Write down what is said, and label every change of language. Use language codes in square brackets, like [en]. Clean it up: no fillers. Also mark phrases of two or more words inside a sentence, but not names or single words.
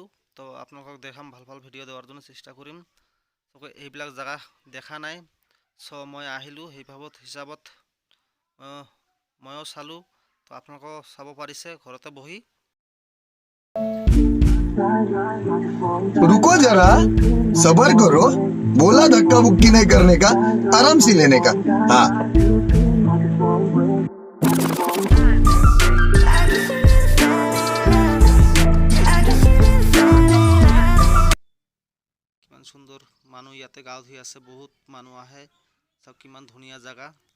[as] তো আপোনালোকক দেখাম, ভাল ভাল ভিডিঅ' দেওয়াৰ জন্য চেষ্টা কৰিম। এইবিলাক জেগা দেখা নাই, চ' মই আহিলোঁ হিচাপত ময়ো চালোঁ। তো আপোনালোকেও চাব পাৰিছে ঘৰতে বহি। [hi] रुको जरा, सबर करो, बोला धक्का मुक्की नहीं करने का, आराम से लेने का। हाँ [as] কিমান সুন্দৰ মানুহ ইয়াতে গা ধুই আছে, বহুত মানুহ আহে। চাওক কিমান ধুনীয়া জেগা।